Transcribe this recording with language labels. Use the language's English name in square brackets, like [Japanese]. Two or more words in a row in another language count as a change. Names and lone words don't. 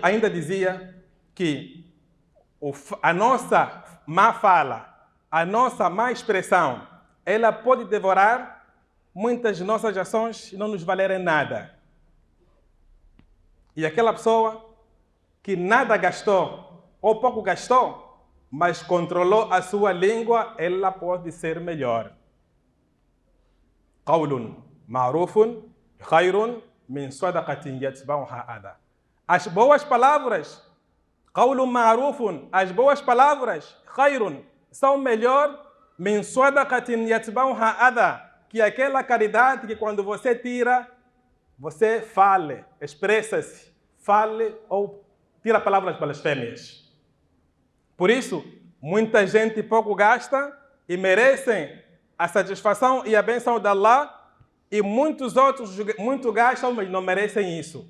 [Portuguese] E eu ainda dizia que A nossa má fala, a nossa má expressão, ela pode devorar muitas nossas ações e não nos valerem nada. E aquela pessoa que nada gastou ou pouco gastou, mas controlou a sua língua, ela pode ser melhor. [Arabic] قول معروف خير من صدقة يتبعها أذى. [Portuguese] As boas palavras, [Arabic] قول معروف, [Portuguese] as boas palavras, خير, são melhor [Arabic] من صدقة يتبعها أذى, [Portuguese] que aquela caridade que quando você tira, você fale, expressa-se, fale ou tira palavras blasfêmias. Por isso, muita gente pouco gasta e merecem a satisfação e a bênção de Allah, e muitos outros muito gastam, mas não merecem isso.